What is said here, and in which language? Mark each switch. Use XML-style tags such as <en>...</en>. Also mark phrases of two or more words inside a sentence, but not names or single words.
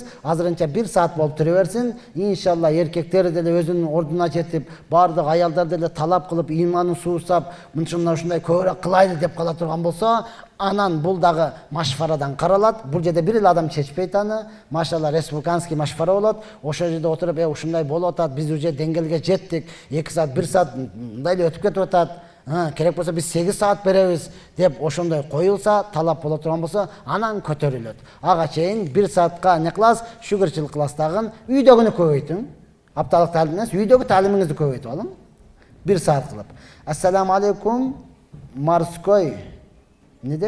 <ky>Азырынча 1 саат болуп тура берсин. Иншалла эркектер деле өзүнүн ордуна жетип, бардык аялдар деле талап кылып, иманын суусап, ушундай көбүрөөк кылайлы деп кала турган болсо, анан бул дагы машфарадан каралат. Бул жерде бир эле адам чечпейт аны. Машалла республиканский машфара болот. Ошол жерде отуруп, ушундай болуп атат, биз уже деңгээлге жеттик. 2 саат, 1 саат мындай эле өтүп кетип атат. Керек болса біз 8 саат беребиз деп ошондой коюлса, талап боло турган болсо, анан көтөрүлөт. Ага чейин 1 саатка не кыласыз? Шүгүрчүлүк кыласыз дагы. Үйдөгүнү көбөйтүң. Апталык таалимиңиз, үйдөгү таалимиңизди көбөйтүп алың. 1 саат кылып.</ky> <ar>السلام عليكم.</ar> <ky>Морской не дейт?</ky>